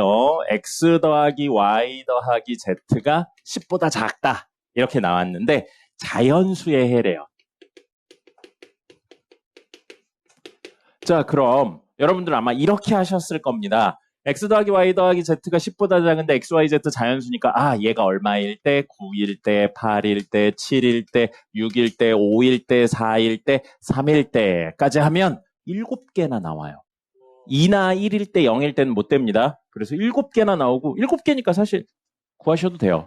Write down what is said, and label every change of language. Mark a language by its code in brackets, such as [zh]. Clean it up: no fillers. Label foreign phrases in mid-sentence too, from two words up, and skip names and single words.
[ko] x 더하기 y 더하기 z가 10보다 작다 이렇게 나왔는데 자연수의 해래요. 자, 그럼 여러분들 아마 이렇게 하셨을 겁니다. x 더하기 y 더하기 z가 10보다 작은데 x, y, z 자연수니까 아 얘가 얼마일 때? 9일 때, 8일 때, 7일 때, 6일 때, 5일 때, 4일 때, 3일 때까지 하면 7개나 나와요. 2나 1일 때, 0일 때는 못 됩니다. 그래서 7개나 나오고 7개니까 사실 구하셔도 돼요.